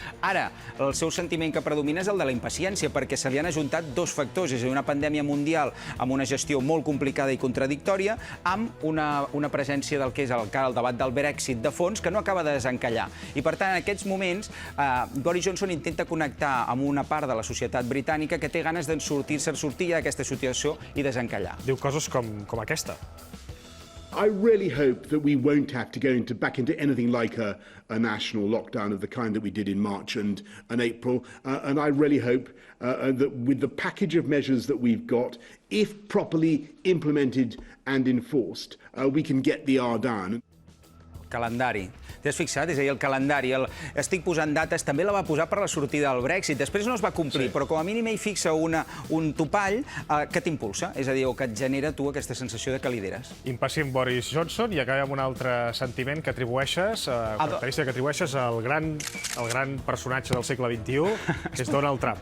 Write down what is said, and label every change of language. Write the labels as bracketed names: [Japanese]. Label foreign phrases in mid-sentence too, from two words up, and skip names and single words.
[Catalan] Ara, el seu sentiment que predomina és el de la impaciència, perquè se li han ajuntat dos factors, és a dir, una pandèmia mundial amb una gestió molt complicada i contradictòria, amb una presència del que és el debat del Brexit de fons que no acaba de desencallar. I, per tant, en aquests moments, Boris Johnson intenta connectar amb una part de la societat britànica que té ganes de sortir d'aquesta situació i desencallar. Diu coses com aquesta. [English] I really hope that we won't have to go back into anything like a national lockdown of the kind that we did in March and April. And I really hope that with the package of measures that we've got, if properly implemented and enforced, we can get the R down. [Catalan] Calendari. T'has fixat? És a dir, el calendari, estic posant dates, també la va posar per la sortida del Brexit. Després no es va complir, però com a mínim ell fixa un topall que t'impulsa, és a dir, o que et genera tu aquesta sensació de que lideres. Impacient Boris Johnson, i acabem amb un altre sentiment que atribueixes, característica que atribueixes al gran personatge del segle XXI, que és Donald Trump.